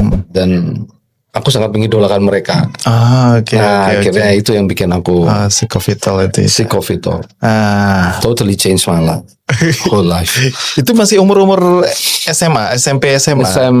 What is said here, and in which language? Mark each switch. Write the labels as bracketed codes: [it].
[id] Dan aku sangat mengidolakan mereka. Akhirnya itu yang bikin aku [en] Sick of It All itu. Sick of It All. Totally changed my life, whole life. [id] Itu masih umur SMA, SMP, SMA.